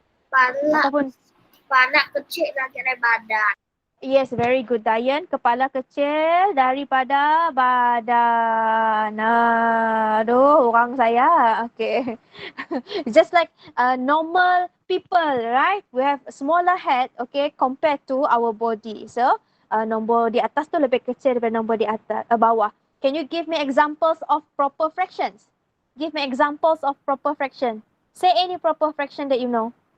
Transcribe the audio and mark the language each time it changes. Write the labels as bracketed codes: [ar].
[ms] Kepala kecil daripada badan. [en] Yes, very good, Dayan. [ms] Kepala kecil daripada badan. Aduh, orang saya. Okay. [en] Just like normal people, right? We have smaller head, okay, compared to our body. [ms] So, nombor di atas tu lebih kecil daripada nombor di atas, bawah. [en] Can you give me examples of proper fractions? Give me examples of proper fraction. Say any proper fraction that you know.